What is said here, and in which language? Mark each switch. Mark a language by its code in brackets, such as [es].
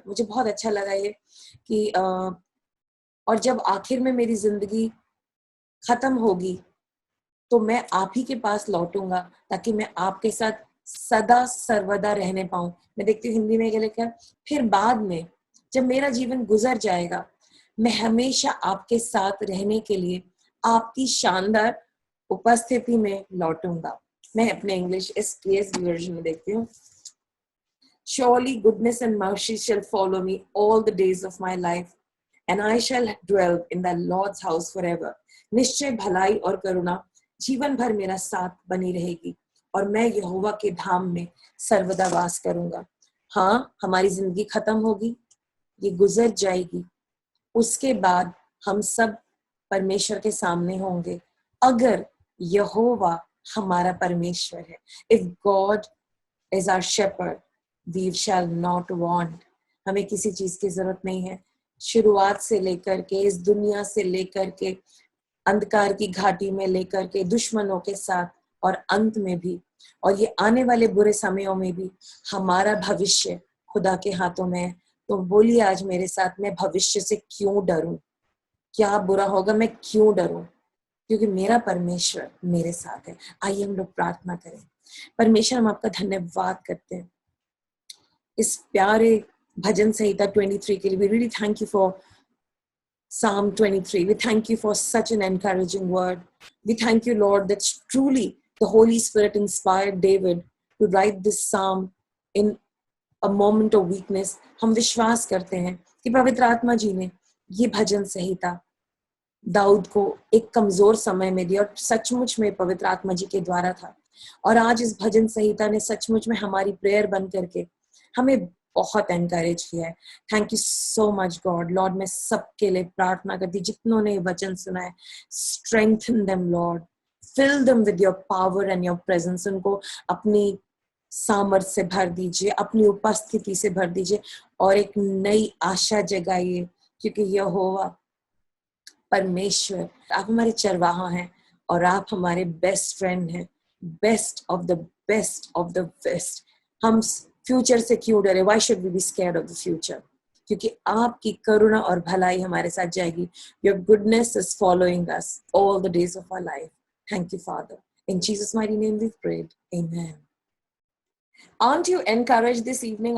[hi] मुझे बहुत अच्छा लगा ये कि और जब आखिर में मेरी जिंदगी खत्म होगी तो मैं आप ही के पास लौटूंगा, ताकि मैं आपके साथ सदा सर्वदा रहने पाऊं। मैं देखती हूँ हिंदी में क्या लिखा है, फिर बाद में जब मेरा जीवन गुजर जाएगा, मैं हमेशा आपके साथ रहने के लिए आपकी शानदार उपस्थिति में लौटूंगा। मैं अपने इंग्लिश इस ESV वर्जन में देखती हूँ। [en] Surely goodness and mercy shall follow me all the days of my life, and I shall dwell in the Lord's house forever। [hi] निश्चय भलाई और करुणा जीवन भर मेरा साथ बनी रहेगी, और मैं यहोवा के धाम में सर्वदा वास करूंगा। हाँ, हमारी जिंदगी खत्म होगी, ये गुजर जाएगी, उसके बाद हम सब परमेश्वर के सामने होंगे, अगर यहोवा हमारा परमेश्वर है। [en] If God is our shepherd we shall not want. [hi] हमें किसी चीज की जरूरत नहीं है, शुरुआत से लेकर के, इस दुनिया से लेकर के, अंधकार की घाटी में लेकर के, दुश्मनों के साथ, और अंत में भी, और ये आने वाले बुरे समयों में भी हमारा भविष्य खुदा के हाथों में है। तो बोलिए आज मेरे साथ, मैं भविष्य से क्यों डरूं? क्या बुरा होगा, मैं क्यों डरूं? क्योंकि मेरा परमेश्वर मेरे साथ है। आइए हम लोग प्रार्थना करें। परमेश्वर, हम आपका धन्यवाद करते हैं इस प्यारे भजन संहिता 23 के लिए। [en] We really thank you for Psalm 23. We thank you for such an encouraging word. We thank you, Lord, that truly the Holy Spirit inspired David to write this psalm in a moment of weakness। [hi] हम विश्वास करते हैं कि पवित्र आत्मा जी ने ये भजन संहिता दाऊद को एक कमजोर समय में दिया, और सचमुच में पवित्र आत्मा जी के द्वारा था। और आज इस भजन संहिता ने सचमुच में हमारी प्रेयर बन करके हमें बहुत एनकरेज किया है। [en] Thank you so much God. Lord, [hi] मैं सबके लिए प्रार्थना करती, जितनों ने वचन सुना है, [en] Strengthen them Lord, fill them with your power and your presence. [hi] उनको अपनी सामर्थ से भर दीजिए, अपनी उपस्थिति से भर दीजिए, और एक नई आशा जगाइए, क्योंकि यहोवा परमेश्वर आप हमारे चरवाहा हैं, और आप हमारे बेस्ट फ्रेंड हैं, [en] best of the best [hi] of the best. हम फ्यूचर से क्यों डरे? [en] Why should we be scared of the future? [hi] क्योंकि आपकी करुणा और भलाई हमारे साथ जाएगी. [en] Your goodness is following us all the days of our life. Thank you, Father. In Jesus' mighty name we've prayed. Amen. Aren't you encouraged this evening?